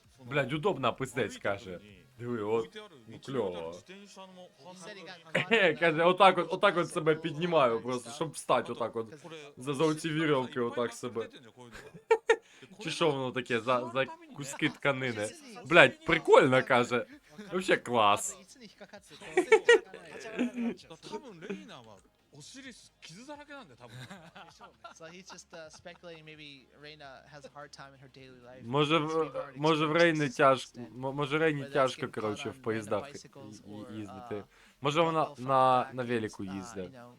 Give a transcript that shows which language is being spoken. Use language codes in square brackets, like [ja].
[uk] Блядь, удобно, пиздець, каже. Диви, от. Ну, кльово. [en] He said he got caught [uk] Каже, отак от себе піднімаю просто, щоб встати отак от. За золоті вірьовки отак себе. Чи що воно таке, за куски тканини? Блядь, прикольно, каже. Вообще клас. [ja] いつに引っかかってこう立ち上がらなくなっちゃう多分レイナはお尻傷だらけなんだよ多分 [en] So he's just speculating maybe Reina has a hard time in her daily life. [uk] Може в Рейні тяжко, може Рейні тяжко, коротше, в поїздах їздити. Може вона на велику їздить.